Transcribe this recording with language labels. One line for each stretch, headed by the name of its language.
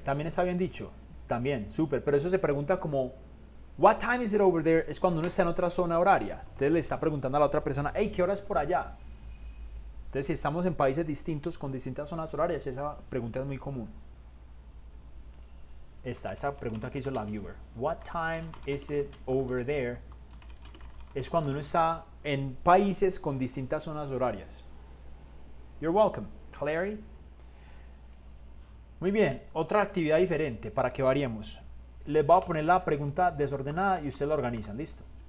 Spanish: También está bien dicho. También, súper. Pero eso se pregunta como,
English: what time is it over there?
Spanish: Es cuando uno está en otra zona horaria. Entonces le está preguntando a la otra persona, hey, ¿qué hora es por allá? Entonces, si estamos en países distintos con distintas zonas horarias, esa pregunta es muy común. Esa pregunta que hizo la viewer.
English: What time is it over there?
Spanish: Es cuando uno está en países con distintas zonas horarias.
English: You're welcome, Clary.
Spanish: Muy bien, otra actividad diferente para que variemos. Les voy a poner la pregunta desordenada y ustedes la organizan, ¿listo?